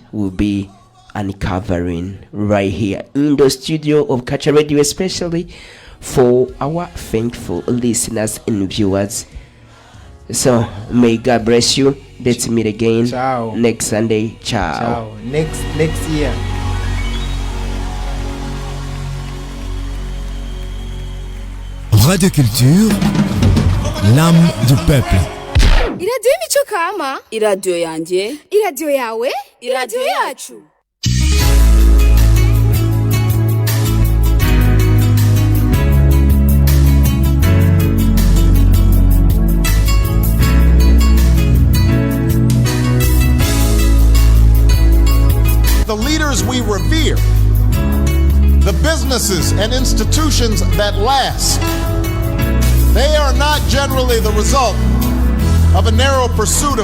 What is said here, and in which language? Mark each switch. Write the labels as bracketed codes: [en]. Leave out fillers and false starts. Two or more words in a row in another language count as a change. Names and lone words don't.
[en] Will be uncovering right here in the studio of Culture Radio, especially for our thankful listeners and viewers. So may God bless you. Let's meet again Ciao. next Sunday. Ciao. Ciao. Next year. Radio Culture, [fr] l'âme du peuple. [rn] iradiyo imico kama, iradiyo yanjye, iradiyo yawe, iradiyo yacu. [en] The leaders we revere, the businesses and institutions that last, they are not generally the result of a narrow pursuit of